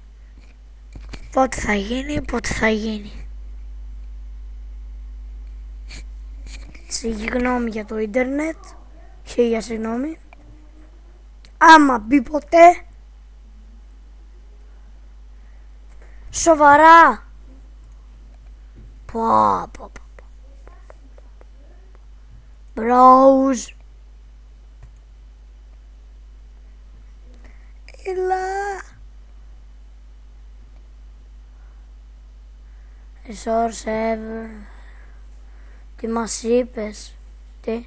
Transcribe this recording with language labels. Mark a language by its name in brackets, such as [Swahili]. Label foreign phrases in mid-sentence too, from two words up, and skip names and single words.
[Greek] Πότε θα γίνει. Συγγνώμη για το ίντερνετ. Χίλια συγγνώμη. Άμα μπει ποτέ. Σοβαρά. Browse. Resource ever. Τι μας είπες? Τι?